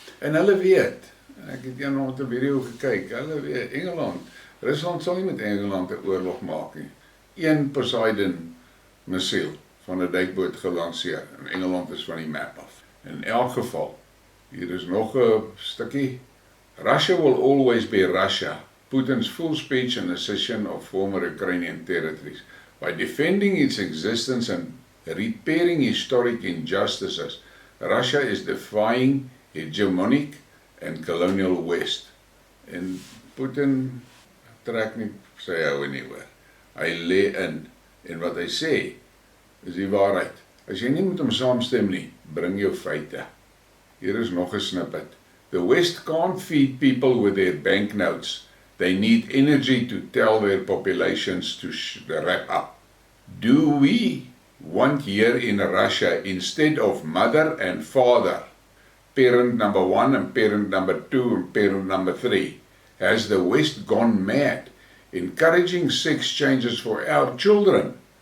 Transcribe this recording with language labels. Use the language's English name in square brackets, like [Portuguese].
[Afrikaans] En hulle weet, ek het eendag 'n video gekyk, hulle weet, Engeland, Rusland sal nie met Engeland 'n oorlog maak nie. Een Poseidon missiel van 'n duikboot gelanseer, en Engeland is van die map af. In elk geval, hier is nog 'n stukkie. [English] Russia will always be Russia. Putin's full speech and accession of former Ukrainian territories. By defending its existence and repairing historic injustices, Russia is defying hegemonic and colonial West. [Afrikaans] En Putin trek nie sy houe nie hoor. Hy lê in, en wat hy sê, is die waarheid. As jy nie met hom saamstem nie, bring jou feite. Hier is nog 'n snippet. [English] The West can't feed people with their banknotes. They need energy to tell their populations to wrap up. Do we want here in Russia, instead of mother and father, parent number 1 and parent number 2 and parent number 3, has the West gone mad, encouraging sex changes for our children?